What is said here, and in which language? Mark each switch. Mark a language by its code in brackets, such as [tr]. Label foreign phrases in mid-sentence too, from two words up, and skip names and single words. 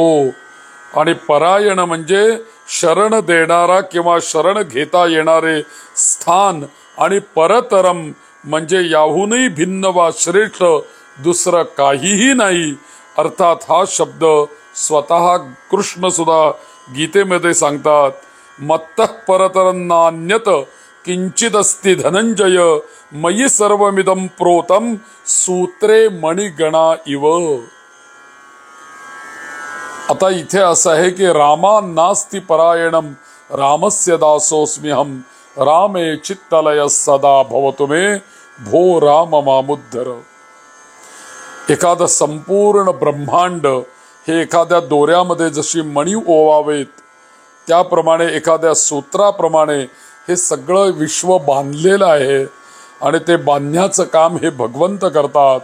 [mr] आणि परायण म्हणजे शरण देणारा किंवा शरण घेता येणारे स्थान, आणि परतरम म्हणजे याहूनही भिन्न वा श्रेष्ठ दुसरं काहीही नाही. अर्थात हा शब्द स्वतः कृष्ण सुद्धा गीतेमध्ये सांगतात, [sa] मत्तः परतरन्नान्यत किंचिदस्ति धनंजय मयि सर्वमिदं प्रोतम सूत्रे मणिगणा इव. [mr] आता इथे असं आहे की [sa] रामा नास्ति परायणम रामस्य दासोऽस्म्यहं रामे चित्तलय सदा भवतु मे भो राम मामुद्धर. [mr] एखादं संपूर्ण ब्रह्मांड हे एखाद्या दोऱ्यामध्ये जशी मणी ओवावेत त्याप्रमाणे एखाद्या सूत्राप्रमाणे हे सगळं विश्व बांधलेलं आहे आणि ते बांधण्याचं काम हे भगवंत करतात.